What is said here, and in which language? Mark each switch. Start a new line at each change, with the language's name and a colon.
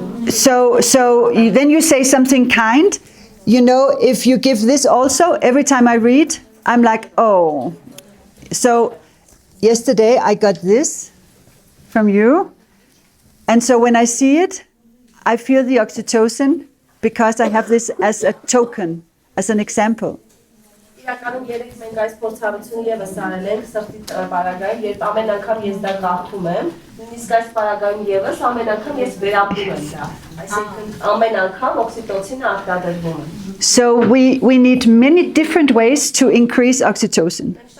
English: So then you say something kind. You know, if you give this also, every time I read, I'm like, oh. So yesterday I got this from you. And so when I see it, I feel the oxytocin because I have this as a token, as an example.
Armenian: Իրականում երեք մենք այս փորձառությունը եւս արել ենք սրտի պարագայում, երբ ամեն անգամ ես դա գաղթում եմ, նույնիսկ այս պարագայում եւս ամեն անգամ ես վերապրում եմ դա, այսինքն ամեն անգամ օքսիտոցինը արտադրվում է.
English: So we need many different ways to increase oxytocin.